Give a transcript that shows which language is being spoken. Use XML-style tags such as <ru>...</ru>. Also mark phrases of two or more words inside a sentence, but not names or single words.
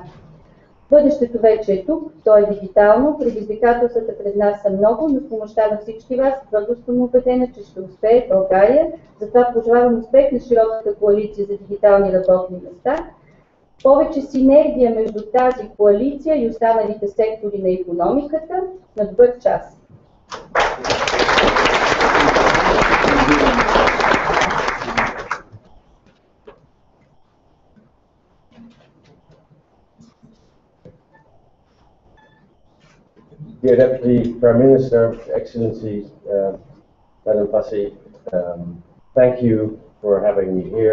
<bg>Бъдещето вече е тук, то е дигитално, предизвикателствата пред нас са много, но с помощта на всички вас твърдо съм убедена, че ще успее България. Затова пожелавам успех на широката коалиция за дигитални работни места, повече синергия между тази коалиция и останалите сектори на икономиката. На добър час!</bg> <en>Dear Deputy Prime Minister, Excellencies, Madam Passy, thank you for having me here.</en>